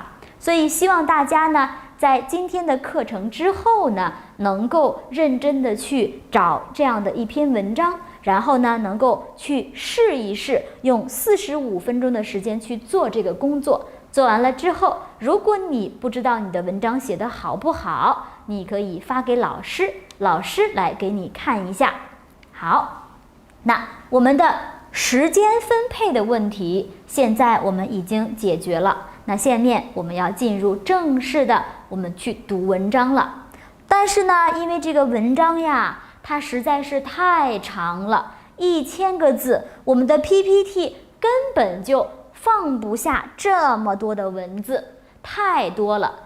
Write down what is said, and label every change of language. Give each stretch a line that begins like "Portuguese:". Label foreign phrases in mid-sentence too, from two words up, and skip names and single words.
Chinese: 所以希望大家呢，在今天的課程之後呢，能夠認真的去找這樣的一篇文章，然後呢，能夠去試一試，用45分鐘的時間去做這個工作。做完了之後，如果你不知道你的文章寫得好不好，你可以發給老師，老師來給你看一下。好，那我們的時間分配的問題，現在我們已經解決了。那下面我們要進入正式的，我們去讀文章了。但是呢，因為這個文章呀，它實在是太長了，1000個字，我們的 PPT 根本就放不下這麼多的文字，太多了。